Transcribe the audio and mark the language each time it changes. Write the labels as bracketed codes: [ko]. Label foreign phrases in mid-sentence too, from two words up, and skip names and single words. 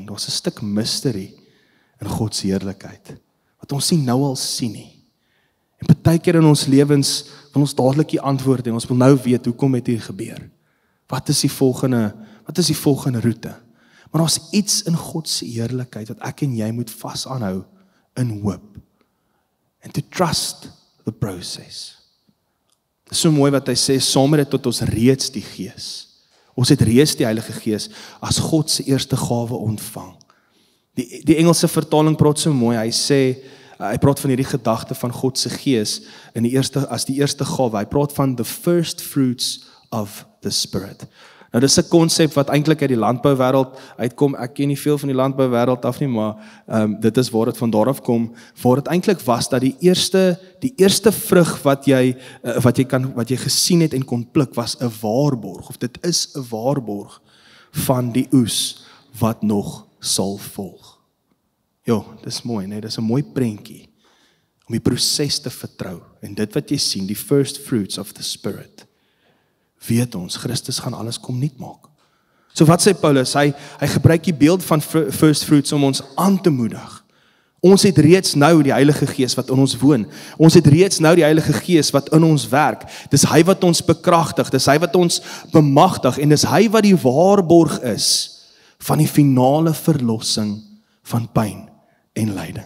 [af] Daar's 'n stuk mystery in God se heerlikheid wat ons nie nou al sien nie. En baie keer in ons lewens wil ons dadelik die antwoord en ons wil nou weet hoekom het hier gebeur. Wat is die volgende roete? Maar daar's iets in God se heerlikheid wat ek en jy moet vas aanhou in hoop. [en] And to trust the process. [af] Dit is so mooi wat hy sê, saam met dit tot ons reeds die Gees. Ons het reeds die Heilige Gees as God se eerste gawe ontvang. Die Engelse vertaling praat so mooi, hy praat van hierdie gedagte van God se Gees as die eerste gawe. Hy praat van [en] the first fruits of the Spirit. [af] Nou dis 'n konsep wat eintlik uit die landbouwêreld uitkom. Ek ken nie veel van die landbouwêreld af nie, maar dit is waar dit van daar af kom. Waar dit eintlik was dat die eerste vrug wat jy gesien het en kon pluk was 'n waarborg, of dit is 'n waarborg van die oes wat nog sal volg. Dis mooi, nee, dis 'n mooi prentjie om die proses te vertrou en dit wat jy sien, die [en] first fruits of the Spirit. [af] Weet ons, Christus gaan alles kom nuut maak. So wat sê Paulus? Hy gebruik die beeld van [en] first fruits [af] om ons aan te moedig. Ons het reeds nou die Heilige Gees wat in ons woon. Ons het reeds nou die Heilige Gees wat in ons werk. Dis hy wat ons bekragtig, dis hy wat ons bemagtig en dis hy wat die waarborg is van die finale verlossing van pyn en lyding.